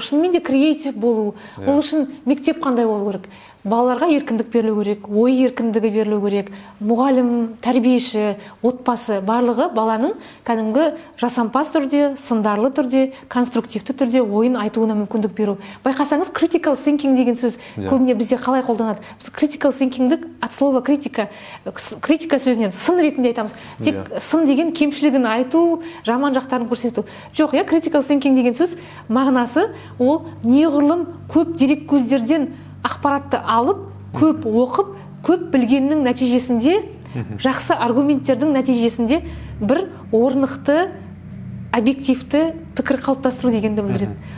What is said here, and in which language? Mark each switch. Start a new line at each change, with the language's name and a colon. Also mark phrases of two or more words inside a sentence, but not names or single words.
Kazakh: Шынымен де креатив болу. Ол үшін мектеп қандай болу керек? Балаларға еркіндік берілу керек, ой еркіндігі берілу керек, мұғалім, тәрбиеші, отбасы барлығы баланың кәдімгі жасампаз түрде, сындарлы түрде, конструктивті түрде ойын айтуына мүмкіндік беру. Байқасаңыз,
English: critical thinking
Kazakh: деген сөз көбіне бізде қалай қолданады? Біз
English: critical thinkingді
Russian: от слова
Kazakh: критика сөзінен сын ретінде айтамыз. Тек сын деген кемшілігін айту, жаман жақтарын көрсету. Жоқ,
English: critical thinking
Kazakh: деген сөз мағынасы ол неғұрлым көп дерек көздерден ақпаратты алып, көп оқып, көп білгеннің нәтижесінде, жақсы аргументтердің нәтижесінде бір орнықты, объективті пікір қалыптастыру дегенді білдіреді.